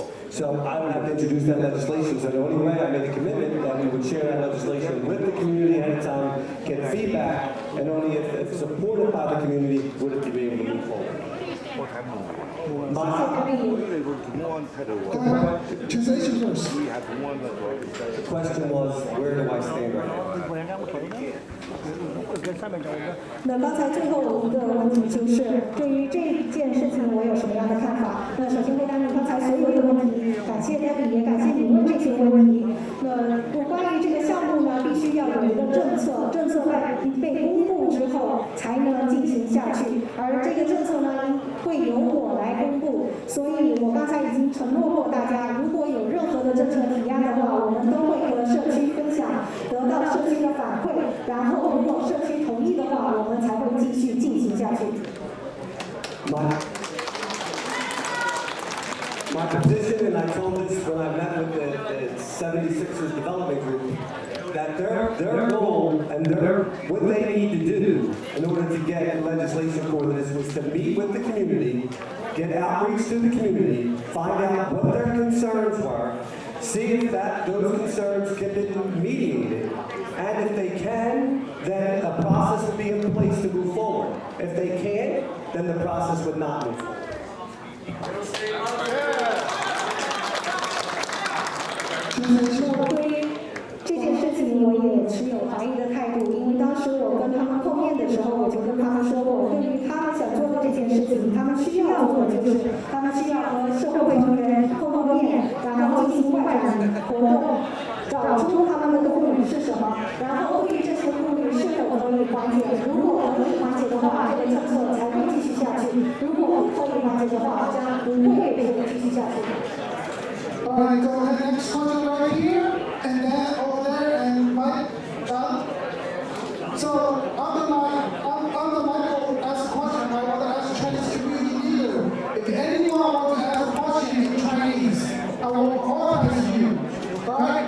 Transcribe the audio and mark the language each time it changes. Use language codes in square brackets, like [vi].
[en] So I would have to introduce that legislation. So the only way I made a commitment that we would share that legislation with the community ahead of time, get feedback, and only if supported by the community would it be able to move forward. Translation first. The question was, where do I stand right now? [zh] 那刚才最后一个问题就是，对于这件事情我有什么样的看法？那首先回答你刚才所有的问题，感谢 Debbie， 也感谢你问这些问题。关于这个项目呢，必须要有一个政策，政策被公布之后才能进行下去，而这个政策呢会由我来公布。所以我刚才已经承诺过大家，如果有任何的政策提案的话，我们都会和社区分享，得到社区的反馈，然后如果社区同意的话，我们才会继续进行下去。 [en] My position, and I told this when I met with the 76ers development group, that their goal and what they need to do in order to get legislation for this was to meet with the community, get outreach to the community, find out what their concerns were, see if those concerns can be mediated, and if they can, then a process would be in place to move forward. If they can't, then the process would not move forward. [zh] 对这件事情，我也持有怀疑的态度，因为当时我跟他们碰面的时候，我就跟他们说过，对于他们想做的这件事情，他们需要做的就是他们需要和社会成员碰面，然后进行外展活动，找出他们的顾虑是什么，然后对于这些顾虑是否可以缓解，如果可以缓解的话，这个政策才会继续下去；如果不可以缓解的话，将不会继续下去。 [en] All right, go ahead, next question right here, and then over there, and Mike, John. So, I'm the Michael ask a question, I want to ask Chinese community leader. If anyone wants to ask a question in Chinese, I will authorize you, all right?